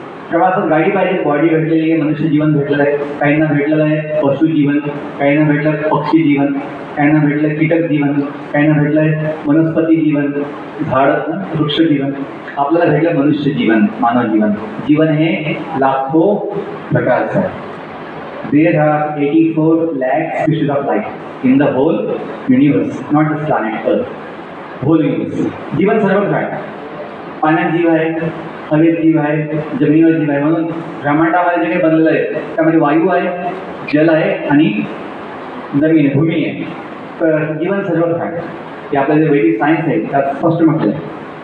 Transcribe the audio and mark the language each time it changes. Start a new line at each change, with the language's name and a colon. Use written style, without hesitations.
Marathi: प्रवासात गाडी पाहिजे, बॉडी भेटलेली आहे, मनुष्य जीवन भेटलेलं आहे, काहींना भेटलेलं आहे पशु जीवन, काहींना भेटलं पक्षी जीवन, काहींना भेटलं कीटक जीवन, काहींना भेटलं आहे वनस्पती जीवन, झाड वृक्ष जीवन. आपल्याला भेटलं मनुष्य जीवन, मानव जीवन. जीवन हे लाखो प्रकारचं आहे.
English: There are 84 lakh species of life in the whole universe, not just planet Earth. Whole universe.
Marathi: जीवन सर्वत्र आहे. पाण्यात जीव आहे, हवेत जीव आहे, जमिनीवर जीव आहे. म्हणून ब्रह्मांडामध्ये जे काही बनलेलं आहे त्यामध्ये वायू आहे, जल आहे आणि जमीन आहे, भूमी आहे. तर जीवन सर्वत्र आहे. हे आपलं जे वैदिक सायन्स आहे त्यात स्पष्ट म्हटलं आहे.